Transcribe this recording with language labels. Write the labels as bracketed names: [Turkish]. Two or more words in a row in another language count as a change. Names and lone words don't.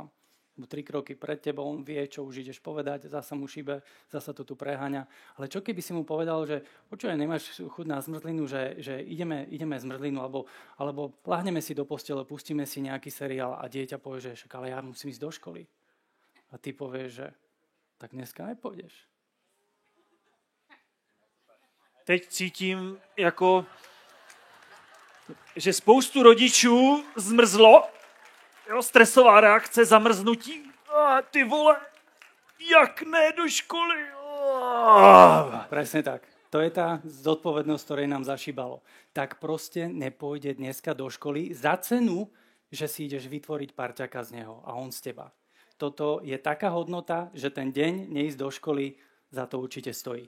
[Slovak] 3 kroky pred tebou, on vie, čo už ideš povedať, zasa mu šíbe, zasa to tu preháňa. Ale čo keby si mu povedal, že počuj, nemáš chuť na zmrzlinu, že ideme zmrzlinu, alebo láhneme si do postele, pustíme si nejaký seriál a dieťa povie, že však, ale ja musím ísť do školy. A ty povieš, že tak dneska nepôjdeš. [Czech] Teď cítím, že spoustu rodičů zmrzlo. Jo, stresová reakce, zamrznutí. Ty vole, jak ne do školy? [Slovak] Presne tak. To je tá zodpovednosť, ktorej nám zašíbalo. Tak proste nepôjde dneska do školy za cenu že si ideš vytvoriť parťaka z neho a on z teba. Toto je taká hodnota, že ten deň neísť do školy za to určite stojí.